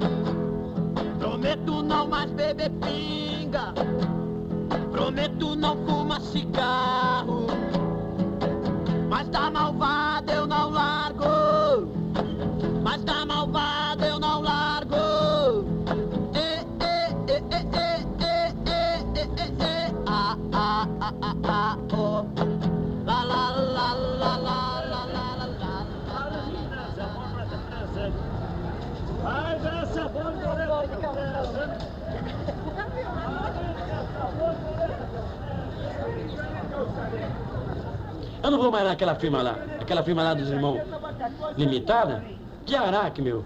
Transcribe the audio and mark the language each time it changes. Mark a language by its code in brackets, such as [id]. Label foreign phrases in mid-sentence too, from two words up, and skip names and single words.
[pt] Prometo não mais beber pinga, prometo não fumar cigarro, mas da malvada eu não largo, mas da malvada eu não largo. Oh. La la la la la la la la la. Eu não vou mais naquela firma lá, aquela firma lá dos irmãos Limitada, de Araque, meu.